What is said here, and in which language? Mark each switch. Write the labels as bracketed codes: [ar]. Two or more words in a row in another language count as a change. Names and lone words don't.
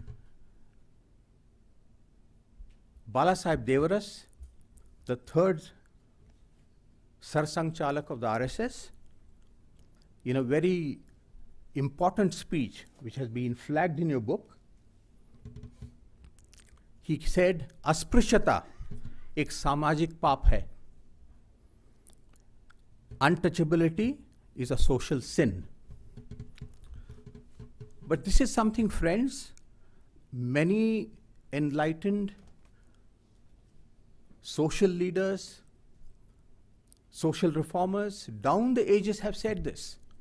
[en] Balasaheb Devaras, the third Sarsang Chalak of the RSS, in a very important speech which has been flagged in your book, he said, [hi] अस्पृश्यता एक सामाजिक पाप है. [en] Untouchability is a social sin. But this is something, friends, many enlightened social leaders, social reformers down the ages have said this.